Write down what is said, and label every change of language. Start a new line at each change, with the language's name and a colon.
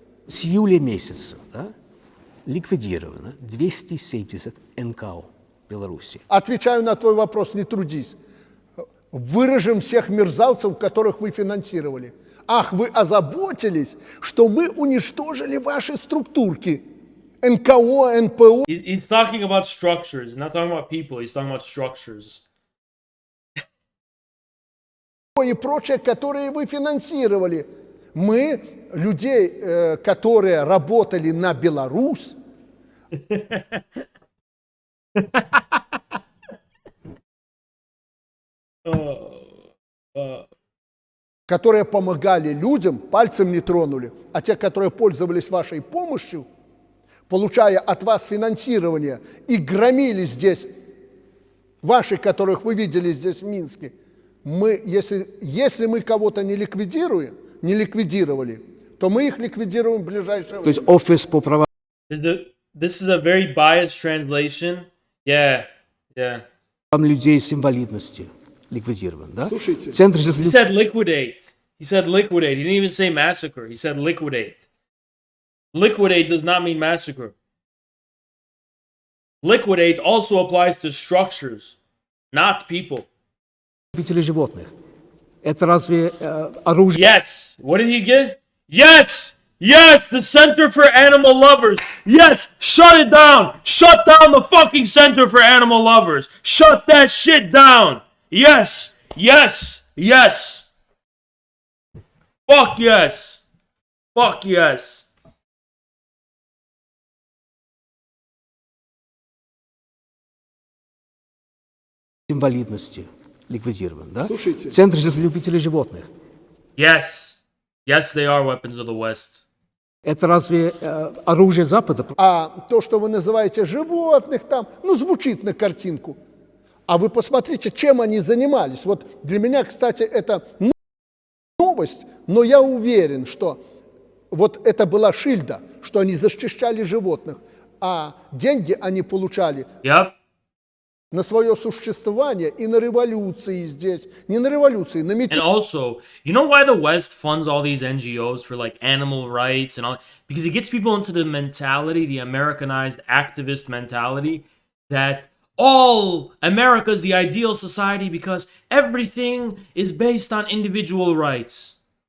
Russian: С июля месяца, да, ликвидировано 270 НКО Беларуси. Отвечаю на твой вопрос, не трудись. Выражем всех мерзавцев, которых вы финансировали. Ах, вы озаботились, что мы уничтожили ваши структурки. НКО, НПО.
English: He's talking about structures. He's not talking about people. He's talking about structures.
Russian: И прочее, которые вы финансировали. Мы, людей, которые работали на Беларусь, которые помогали людям, пальцем не тронули, а те, которые пользовались вашей помощью, получая от вас финансирование и громили здесь, ваши, которых вы видели здесь в Минске, мы, если мы кого-то не ликвидировали, то мы их ликвидируем в ближайшее время. То есть офис по правам.
English: This is a very biased translation. Yeah.
Russian: Людей с инвалидностью ликвидирован, да? Слушайте.
English: He said liquidate. He said liquidate. He didn't even say massacre. He said liquidate. Liquidate does not mean massacre. Liquidate also applies to structures, not people.
Russian: Любители животных. Это разве оружие?
English: Yes. What did he get? Yes. Yes, the Center for Animal Lovers. Yes, shut it down. Shut down the fucking Center for Animal Lovers. Shut that shit down. Yes. Fuck yes. Fuck yes.
Russian: Инвалидности ликвидирован, да? Слушайте. Центр любителей животных.
English: Yes, they are weapons of the West.
Russian: Это разве оружие Запада? А то, что вы называете животных там, звучит на картинку. А вы посмотрите, чем они занимались. Вот для меня, кстати, это новость, но я уверен, что вот это была шильда, что они защищали животных, а деньги они получали на свое существование и на революции здесь. Не на революции, на мятеж.
English: And also, you know why the West funds all these NGOs for like animal rights and all? Because it gets people into the mentality, the Americanized activist mentality, that all America is the ideal society because everything is based on individual rights.